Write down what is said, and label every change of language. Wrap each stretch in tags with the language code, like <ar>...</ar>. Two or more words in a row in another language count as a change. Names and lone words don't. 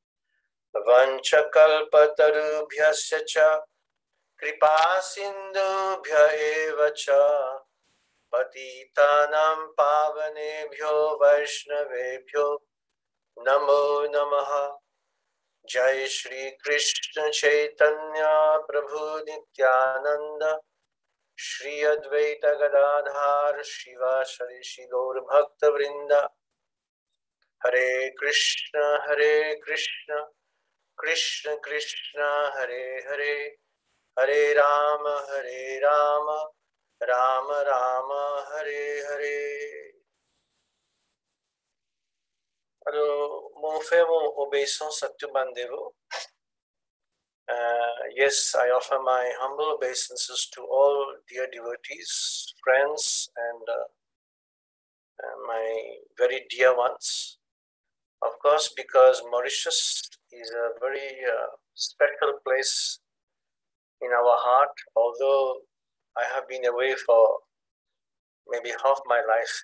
<sa>वाञ्छाकल्पतरुभ्यस्य च कृपा सिन्धुभ्य एव च पतितानां पावनेभ्यो वैष्णवेभ्यो नमो नमः जय श्री कृष्ण चैतन्य प्रभु नित्यानन्द श्री अद्वैत गदाधर शिव श्री श्री गौर भक्त वृन्द हरे कृष्ण कृष्ण कृष्ण हरे हरे हरे राम राम राम हरे हरे Hare Rama Rama Rama Hare Hare.</sa> <fr>Alors, mon frère, mon obéissance à tout Bandevo.</fr> <en>Yes, I offer my humble obeisances to all dear devotees, friends, and my very dear ones. Of course, because Mauritius is a very special place in our heart, although I have been away for maybe half my life.</en>